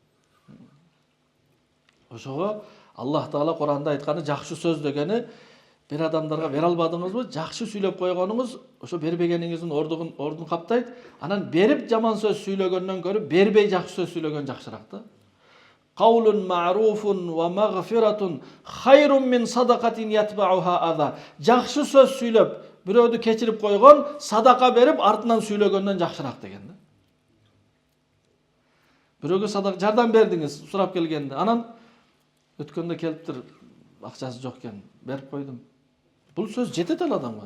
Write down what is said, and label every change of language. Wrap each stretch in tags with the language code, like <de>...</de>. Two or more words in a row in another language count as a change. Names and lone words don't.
<ky>Ошого Аллах Таала Куранда айтканы жакшы сөз дегени бир адамдарга бере албадыңызбы, жакшы сүйлөп койгонуңуз ошо бербегениңиздин ордун каптайт. Анан берип жаман сөз сүйлөгөндөн көрүп бербей жакшы сөз сүйлөгөн жакшыраак да.</ky> <ar>قول معروف ومغفرة خير من صدقة يتبعها أذى.</ar> <ky>Жакшы сөз сүйлөп, бирөөдү кечирип койгон, садака берип артынан сүйлөгөндөн жакшыраак деген да. Бирөөгө садака жардам бердиңиз, сурап келгенде, анан өткөндө келиптир, акчасы жок экен, берип койдум. Бул сөз жетет ал адамга.</ky>